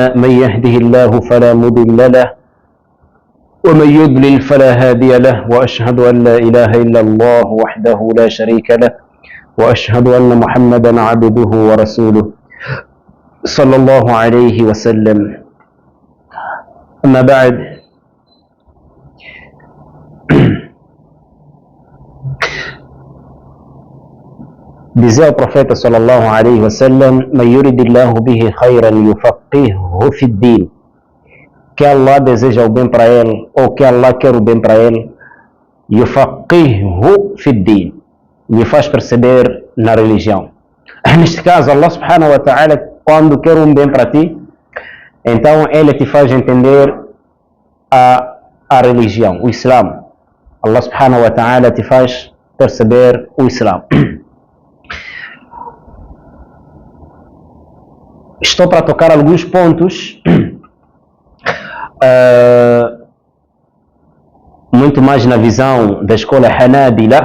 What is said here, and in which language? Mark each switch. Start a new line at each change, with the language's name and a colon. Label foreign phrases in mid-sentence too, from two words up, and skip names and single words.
Arabic: من يهده الله فلا مضل له ومن يضلل فلا هادي له، وأشهد أن لا إله إلا الله وحده لا شريك له، وأشهد أن محمدا عبده ورسوله صلى الله عليه وسلم. أما بعد،
Portuguese: dizia o profeta
Arabic: صلى الله عليه وسلم: "من يرد الله به خيرا يفقهه في الدين",
Portuguese: que Allah deseja o bem para ele, ou que Allah quer o bem para ele,
Arabic: يفقهه في الدين,
Portuguese: lhe faz perceber na religião. Neste caso,
Arabic: الله سبحانه وتعالى,
Portuguese: quando quer um bem para ti, então ele te faz entender a religião, o Islã.
Arabic: الله سبحانه وتعالى
Portuguese: te faz perceber o Islã. Estou para tocar alguns pontos muito mais na visão da escola Hanabila.